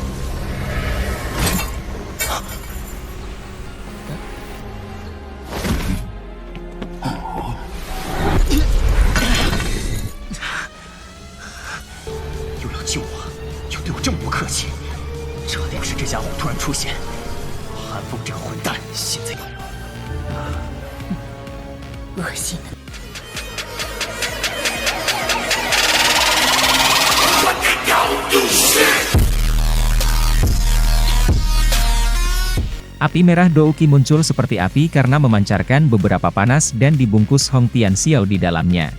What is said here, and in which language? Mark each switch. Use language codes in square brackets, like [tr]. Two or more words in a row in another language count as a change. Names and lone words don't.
[zh] 又要救我，又对我这么不客气，这定是这家伙突然出现。韩风这个混蛋，现在恶心的。 [id] Api merah Douki muncul seperti api karena memancarkan beberapa panas dan dibungkus Hong Tianxiao di dalamnya.